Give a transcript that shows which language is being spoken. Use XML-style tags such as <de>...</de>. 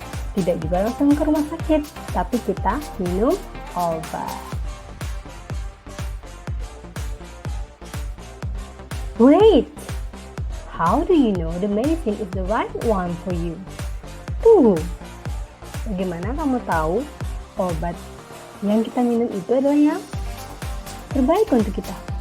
<id>Tidak juga langsung ke rumah sakit, tapi kita minum obat.</id> <en>Wait, how do you know the medicine is the right one for you?</en> <id>Tunggu, bagaimana kamu tahu obat yang kita minum itu adalah yang terbaik untuk kita?</id>